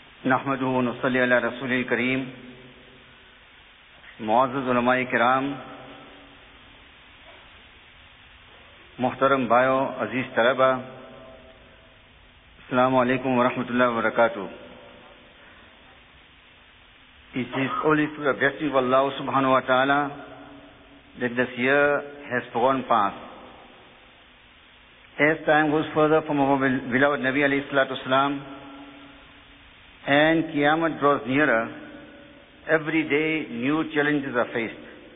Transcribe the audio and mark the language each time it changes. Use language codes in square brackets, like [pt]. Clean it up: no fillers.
[ar] نحمده ونصلي على رسول الكريم. [ur] معزز علماء کرام, محترم بھائیو, عزیز طلبہ, السلام علیکم ورحمۃ اللہ وبرکاتہ. [en] It is only through the blessing of Allah subhanahu wa ta'ala that this year has gone past. As time goes further from our beloved Nabi alayhi salatu wasalam and Qiyamah draws nearer, every day new challenges are faced.